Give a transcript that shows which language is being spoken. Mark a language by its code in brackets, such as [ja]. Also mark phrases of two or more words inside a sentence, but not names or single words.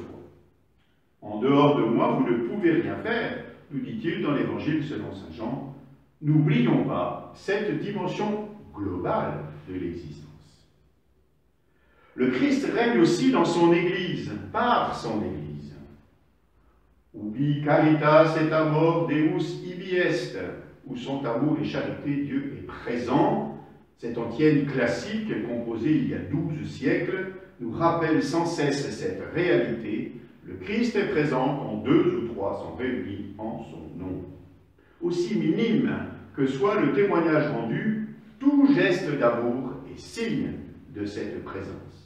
[fr] En dehors de moi, vous ne pouvez rien faire, nous dit-il dans l'Évangile selon saint Jean. N'oublions pas cette dimension globale de l'existence. Le Christ règne aussi dans son Église, par son Église. [la] Ubi caritas et amor Deus ibi est, [fr] où son amour et charité, Dieu est présent. Cette antienne classique, composée il y a 12 siècles, nous rappelle sans cesse cette réalité. Le Christ est présent quand 2 ou 3 sont réunis en son nom. Aussi minime que soit le témoignage rendu, tout geste d'amour est signe de cette présence.